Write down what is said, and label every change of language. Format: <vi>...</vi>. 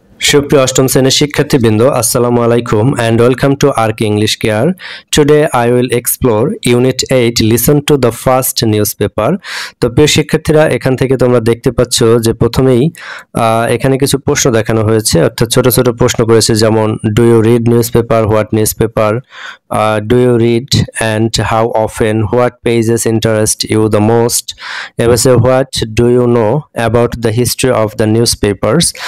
<bn>সুপ্রিয় অষ্টম শ্রেণীর শিক্ষার্থীবৃন্দ, আসসালামু আলাইকুম</bn> <en>and welcome to ARC English Care. Today I will explore Unit 8 Listen to the First Newspaper.</en> <bn>তো প্রিয় শিক্ষার্থীরা, এখান থেকে তোমরা দেখতে পাচ্ছ যে প্রথমেই এখানে কিছু প্রশ্ন দেখানো হয়েছে, অর্থাৎ ছোট ছোট প্রশ্ন করেছে, যেমন</bn> <en>Do you read newspaper, what newspaper, do you read and how often, what pages interest you the most, এবার what do you know about the history of the newspapers.</en>